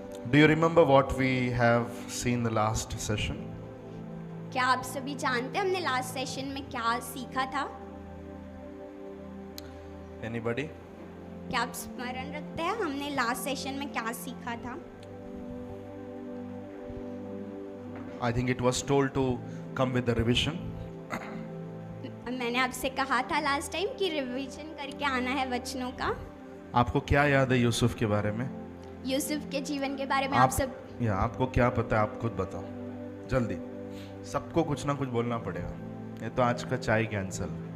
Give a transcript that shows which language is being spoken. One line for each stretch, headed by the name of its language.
English: Do you remember what we have seen the last session?
Hindi: क्या आप सभी जानते हैं हमने लास्ट सेशन में क्या सीखा था?
English: Anybody?
Hindi: क्या आप स्मरण रखते हैं हमने लास्ट सेशन में क्या सीखा था?
English: I think it was told to come with the revision.
Hindi: मैंने आपसे कहा था लास्ट टाइम कि रिवीजन करके आना है वचनों का। आपको क्या याद है यूसुफ के बारे में? यूसुफ के जीवन के बारे में आप सब या आपको क्या पता है, आप खुद बताओ जल्दी। सबको कुछ ना कुछ बोलना पड़ेगा, ये तो आज का चाय कैंसल।